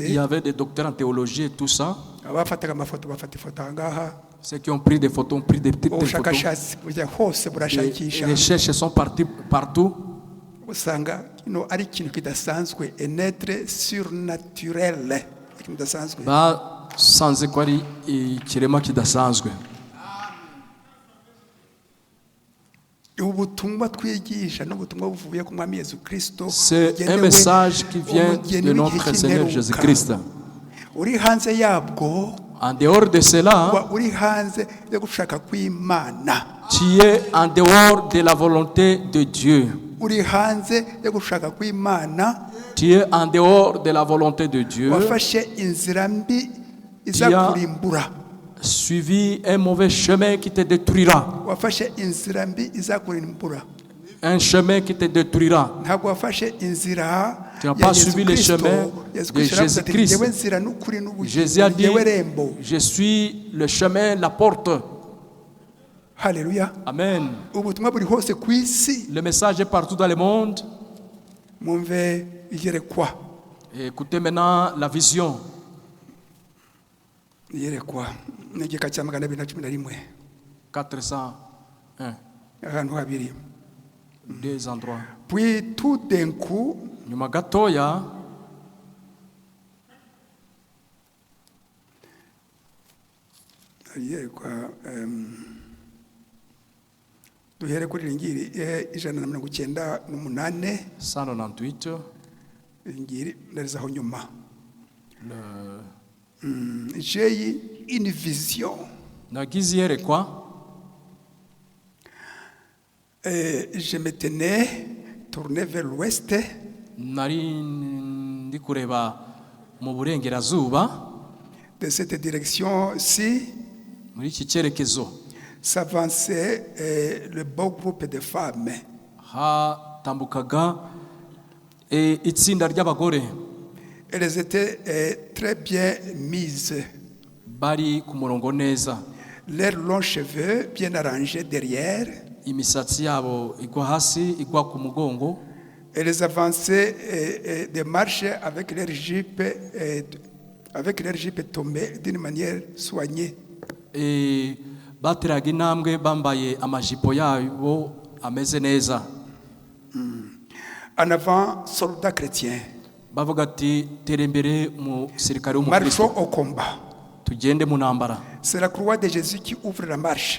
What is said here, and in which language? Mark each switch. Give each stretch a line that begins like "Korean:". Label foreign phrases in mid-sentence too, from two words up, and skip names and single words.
French: Il y avait des docteurs en théologie et tout ça.
Kinyarwanda: abafataga amafoto bafata ifoto aha ngaha
French: Ceux qui ont pris des photos ont pris des petites photos.
Kinyarwanda: ubushakashatsi bujya hose
French: Les
Kinyarwanda: burashakisha
French: recherches sont parties partout.
Kinyarwanda: usanga ari ikintu kidasanzwe
French: enetre surnaturel
Kinyarwanda: ikintu kidasanzwe Basanze ko ari ikirema kidasanzwe. ubutumwa twigisha n'ubutumwa buvuye ku mwami Yesu Kristo
French: C'est un message qui vient de notre Seigneur Jésus-Christ.
Kinyarwanda: uri hanze yabwo
French: En dehors de cela,
Kinyarwanda: uri hanze yo gushaka kw'Imana
French: tu es en dehors de la volonté de Dieu.
Kinyarwanda: uri hanze yo gushaka kw'Imana
French: Tu es en dehors de la volonté de Dieu.
Kinyarwanda: wafashe inzira mbi iza kurimbura
French: Suivi un mauvais chemin qui te détruira.
Kinyarwanda: wafashe inzira mbi iza kurimbura
French: Un chemin qui te détruira.
Kinyarwanda: ntabwo wafashe inzira
French: Tu n'as pas suivi le chemin de Jésus-Christ. Jésus a dit, je suis le chemin, la porte.
Kinyarwanda: Haleluya.
French: Amen.
Kinyarwanda: ubutumwa buri hose ku isi
French: Le message est partout dans le monde.
Kinyarwanda: mwumve iyerekwa
French: Écoutez maintenant la vision.
Kinyarwanda: iyerekwa n'igika cya 211
French: 401.
Kinyarwanda: ahantu habiri
French: Deux endroits. puis tout d'un coup
Kinyarwanda: Nyuma gatoya, iyerekwa duhere kuri ringiri 198
French: 198.
Kinyarwanda: ringiri ndarizaho nyuma
French: Le... j'ai une vision
Kinyarwanda: Nagize iyerekwa.
French: je me tenais tourné vers l'ouest
Kinyarwanda: Nari ndi kureba mu burengerazuba.
French: de cette direction-ci
Kinyarwanda: Muri iki cyerekezo
French: s'avançait le beau groupe de femmes.
Kinyarwanda: hatambukaga itsinda ry'abagore.
French: Elles étaient très bien mises.
Kinyarwanda: Bari ku murongo neza.
French: Leurs longs cheveux bien arrangés derrière.
Kinyarwanda: Imisatsi yabo igwa hasi, igwa ku mugongo.
French: Elles avançaient des marches avec leurs jupes tombées d'une manière soignée.
Kinyarwanda: Bateraga intambwe bambaye amajipo yabo ameze neza.
French: En avant, soldats chrétiens.
Kinyarwanda: Bavuga ati tera imbere mu sirikare w'umukristo.
French: Marchons au combat.
Kinyarwanda: Tugende mu ntambara.
French: C'est la croix de Jésus qui ouvre la marche.